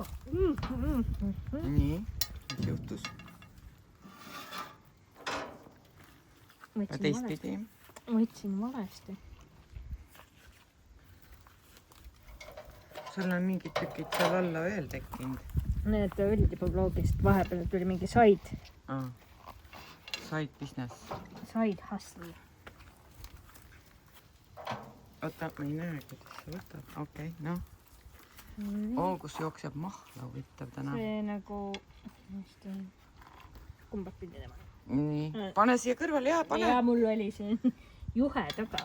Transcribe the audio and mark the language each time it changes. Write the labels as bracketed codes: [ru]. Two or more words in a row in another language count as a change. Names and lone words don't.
[et] Nii, mis juhtus? Teistpidi. Võtsin valesti. Sul on mingid tükid seal alla veel tekkinud. Need olid juba bloogist. Vahepeal tuli mingi side. [en] Side business. Side hustle. [et] Oota, ma ei näe, kuidas see võtab. Okei, noh. Kus jookseb mahla huvitav täna. See nagu... Kumbad pidi tema? Nii, pane siia kõrvale, pane. Ja mul oli siin juhe taga.